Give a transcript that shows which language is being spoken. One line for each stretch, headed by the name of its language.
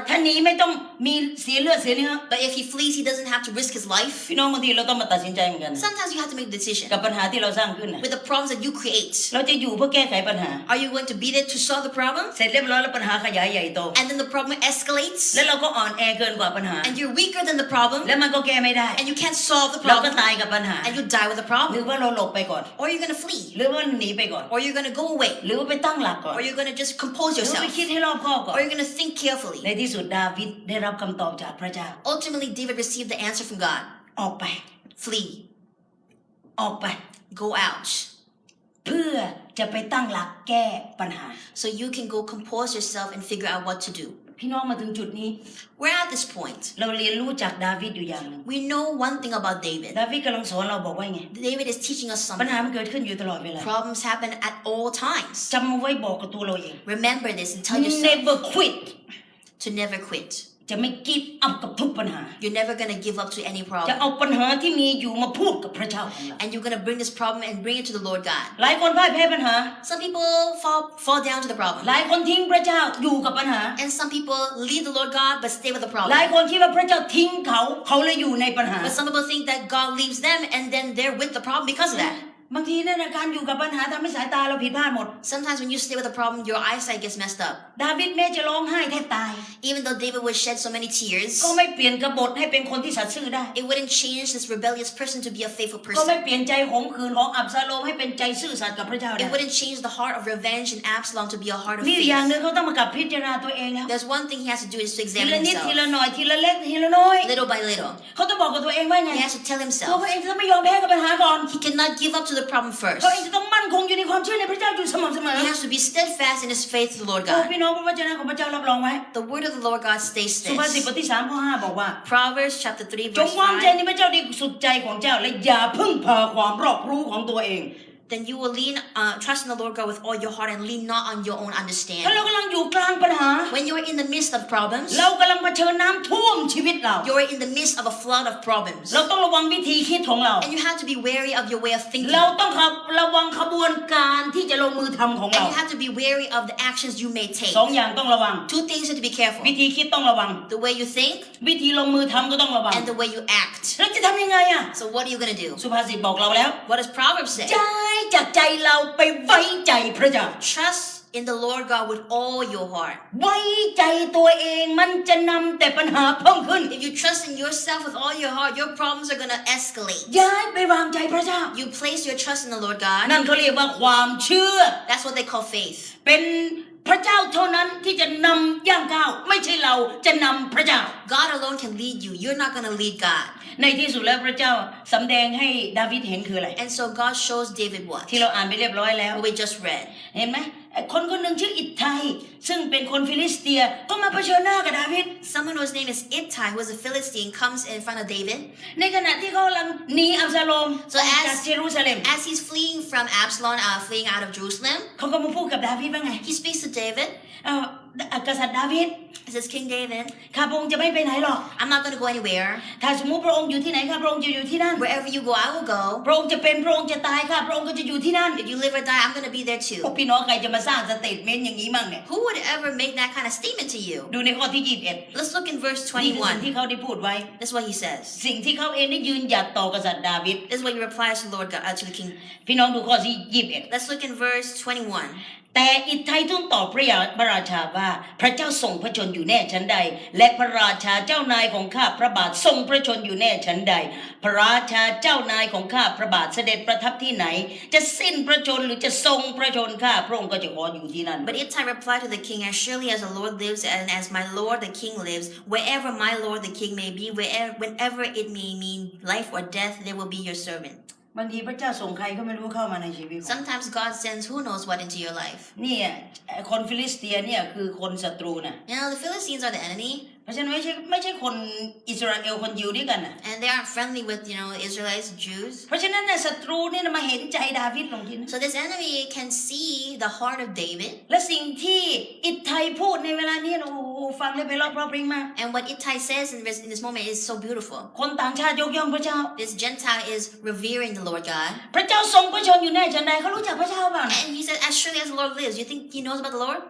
Thai: ถ้าหนีไม่ต้องมีเสียเลือดเสียเนื้อ
English: But if he flees, he doesn't doesn't have to risk his life.
Thai: พี่น้องบางทีเราต้องมาตัดสินใจเหมือนกัน
English: Sometimes you have to make a decision
Thai: กับปัญหาที่เราสร้างขึ้น
English: with the problems that you create.
Thai: เราจะอยู่เพื่อแก้ไขปัญหา
English: Are you going to be there to solve the problem?
Thai: เสร็จเรียบร้อยแล้วปัญหาขยายใหญ่โต
English: And then the problem escalates.
Thai: แล้วเราก็อ่อนแอเกินกว่าปัญหา
English: And you're weaker than the problem.
Thai: แล้วมันก็แก้ไม่ได้
English: And you can't solve the
Thai: เราก็
English: problem.
Thai: ตายกับปัญหา
English: And you die with the
Thai: หรือ
English: problem.
Thai: ว่าเราหลบไปก่อน
English: Or you're going to flee.
Thai: หรือว่าหนีไปก่อน
English: Or you're going to go away.
Thai: หรือว่าไปตั้งหลักก่อน
English: Or you're going to just compose
Thai: หรือว่า
English: yourself.
Thai: ไปคิดให้รอบคอบก่อน
English: Or you're going to think carefully.
Thai: ในที่สุดดาวิดได้รับคำตอบจากพระเจ้า
English: Ultimately, David received the answer from God.
Thai: ออกไป
English: Flee.
Thai: ออกไป
English: Go out.
Thai: เพื่อจะไปตั้งหลักแก้ปัญหา
English: So you can go compose yourself and figure out what to do.
Thai: พี่น้องมาถึงจุดนี้
English: We're at this point.
Thai: เราเรียนรู้จากดาวิดอยู่อย่างหนึ่ง
English: We know one thing about David.
Thai: ดาวิดกำลังสอนเราบอกว่าไง
English: David is teaching us
Thai: ปัญ
English: something.
Thai: หามันเกิดขึ้นอยู่ตลอดเวลา
English: Problems happen at all times.
Thai: จำเอาไว้บอกกับตัวเราเอง
English: Remember this and tell yourself never quit to never quit.
Thai: จะไม่
English: give up
Thai: กับทุกปัญหา
English: You're never going to give up to any
Thai: จะ
English: problem.
Thai: เอาปัญหาที่มีอยู่มาพูดกับพระเจ้าของเรา
English: And you're going to bring this problem and bring it to the Lord God.
Thai: หลายคนพ่ายแพ้ปัญหา
English: Some people fall down to the problem.
Thai: หลายคนทิ้งพระเจ้าอยู่กับปัญหา
English: And some people leave the Lord God but stay with the
Thai: หลาย
English: problem.
Thai: คนคิดว่าพระเจ้าทิ้งเขาเขาเลยอยู่ในปัญหา
English: But some people think that God leaves them and then they're with the problem because of that.
Thai: บางทีนั่นนะการอยู่กับปัญหาทำให้สายตาเราผิดพลาดหมด
English: Sometimes when you stay with the problem, your eyesight gets messed up.
Thai: ดาวิดแม้จะร้องไห้แทบตาย
English: Even though David would shed so many tears,
Thai: ก็ไม่เปลี่ยนกบฏให้เป็นคนที่สัตย์ซื่อได้
English: it wouldn't change this rebellious person to be a faithful
Thai: ก็ไม่
English: person.
Thai: เปลี่ยนใจขมขื่นของอับซาโลมให้เป็นใจซื่อสัตย์กับพระเจ้าได้
English: It wouldn't change the heart of revenge in Absalom to be a heart of
Thai: นี่อย่างห
English: faith.
Thai: นึงเขาต้องมากลับพิจารณาตัวเองแล้ว
English: There's one thing he has to do is to
Thai: ที
English: examine
Thai: ละนิดที
English: himself,
Thai: ละหน่อยทีละเล็กทีละน้อย
English: little by little.
Thai: เขาต้องบอกกับตัวเองว่าไง
English: He has to tell
Thai: ตัว
English: himself
Thai: เขาเองจะไม่ยอมแพ้กับปัญหาก่อน
English: he cannot give up to the problem first.
Thai: เขาเองจะต้องมั่นคงอยู่ในความเชื่อในพระเจ้าอยู่สม่ำเสมอ
English: He has to be steadfast in his faith to the Lord
Thai: โอ้
English: God.
Thai: พี่น้องพระวจนะของพระเจ้ารับรองไว้
English: The word of the Lord God states
Thai: สุภาษิต
English: this.
Thai: บทที่3ข้อ5บอกว่า
English: Proverbs chapter 3
Thai: จง
English: verse
Thai: วางใจ
English: 5.
Thai: ในพระเจ้าด้วยสุดใจของเจ้าและอย่าพึ่งพาความรอบรู้ของตัวเอง
English: Then you will trust in the Lord God with all your heart and lean not on your own
Thai: ถ้า
English: understanding.
Thai: เรากำลังอยู่กลางปัญหา
English: When you're in the midst of problems,
Thai: เรากำลังเผชิญน้ำท่วมชีวิตเรา
English: you're in the midst of a flood of problems.
Thai: เราต้องระวังวิธีคิดของเรา
English: And you have to be wary of your way of thinking.
Thai: เราต้องระวังขบวนการที่จะลงมือทำของเรา
English: And you have to be wary of the actions you may take.
Thai: สองอย่างต้องระวัง
English: Two things you have to be careful.
Thai: วิธีคิดต้องระวัง
English: The way you think
Thai: วิธีลงมือทำก็ต้องระวัง
English: and the way you act.
Thai: แล้วจะทำยังไงอ่ะ
English: So what are you going to do?
Thai: สุภาษิตบอกเราแล้ว
English: What does Proverbs say?
Thai: ใจจากใจเราไปไว้ใจพระเจ้า
English: Trust in the Lord God with all your heart.
Thai: ไว้ใจตัวเองมันจะนำแต่ปัญหาเพิ่มขึ้น
English: If you trust in yourself with all your heart, your problems are going to escalate.
Thai: ย้ายไปวางใจพระเจ้า
English: You place your trust in the Lord
Thai: นั่น
English: God.
Thai: เขาเรียกว่าความเชื่อ
English: That's what they call faith.
Thai: เป็นพระเจ้าเท่านั้นที่จะนำย่างก้าวไม่ใช่เราจะนำพระเจ้า
English: God alone can lead you. You're not going to lead God.
Thai: ในที่สุดแล้วพระเจ้าสำแดงให้ดาวิดเห็นคืออะไร
English: And so God shows David what?
Thai: ที่เราอ่านไปเรียบร้อยแล้ว
English: What we just read.
Thai: เห็นไหมคนคนหนึ่งชื่ออิตไทซึ่งเป็นคนฟิลิสเตียก็มาเผชิญหน้ากับดาวิด
English: Someone whose name is Ittai, who is a Philistine, comes in front of David.
Thai: ในขณะที่เขากำลังหนีอับซาโลม
English: So
Thai: จากเยรูซาเล็ม
English: as he's fleeing from Absalom, fleeing out of Jerusalem,
Thai: เขาก็มาพูดกับดาวิดว่าไง
English: he speaks to David.
Thai: กษัตริย์ดาวิด
English: He says, King David,
Thai: ข้าพระองค์จะไม่ไปไหนหรอก
English: I'm not going to go anywhere.
Thai: ถ้าสมมุติพระองค์อยู่ที่ไหนข้าพระองค์จะอยู่ที่นั่น
English: Wherever you go, I will go.
Thai: พระองค์จะเป็นพระองค์จะตายข้าพระองค์ก็จะอยู่ที่นั่น
English: If you live or die, I'm going to be there
Thai: พวก
English: too.
Thai: พี่น้องใครจะมาสร้างสเตทเมนต์อย่างนี้มั่งเนี่ย
English: Who would ever make that kind of statement to you?
Thai: ดูในข้อที่21
English: Let's look in verse
Thai: นี่คือสิ่งที่
English: 21.
Thai: เขาได้พูดไว้
English: This is what he says.
Thai: สิ่งที่เขาเองได้ยืนหยัดต่อกษัตริย์ดาวิด
English: This is what he replies to the Lord God, to the king.
Thai: พี่น้องดูข้อที่21
English: Let's look in verse 21.
Thai: แต่อิตไททูลตอบพระราชาว่าพระเจ้าทรงพระชนอยู่แน่ชั้นใดและพระราชาเจ้านายของข้าพระบาททรงพระชนอยู่แน่ชั้นใดพระราชาเจ้านายของข้าพระบาทเสด็จประทับที่ไหนจะสิ้นพระชนหรือจะทรงพระชนข้าพระองค์ก็จะขออยู่ที่นั่น
English: But Ittai replied to the king, As surely as the Lord lives and as my lord the king lives, wherever my lord the king may be, whenever it may mean life or death, there will be your servant.
Thai: บางทีพระเจ้าส่งใครก็ไม่รู้เข้ามาในชีวิต
English: Sometimes God sends who knows what into your life.
Thai: เนี่ยคนฟิลิสเตียเนี่ยคือคนศัตรูนะ
English: You know, the Philistines are the enemy.
Thai: เพราะฉะนั้นไม่ใช่คนอิสราเอลคนยิวด้วยกันนะ
English: And they aren't friendly with, Israelites, Jews.
Thai: เพราะฉะนั้นเนี่ยศัตรูเนี่ยมาเห็นใจดาวิดลงที่นั่น
English: So this enemy can see the heart of David.
Thai: และสิ่งที่อิตไทพูดในเวลานี้โอ้โหฟังและไพเราะเพราะพริ้งมาก
English: And what Ittai says in this moment is so beautiful.
Thai: คนต่างชาติยกย่องพระเจ้า
English: This Gentile is revering the Lord God.
Thai: พระเจ้าทรงพระชนอยู่แน่ฉันใดเขารู้จักพระเจ้าเปล่า
English: And he said, as surely as the Lord lives, you think he knows about the Lord?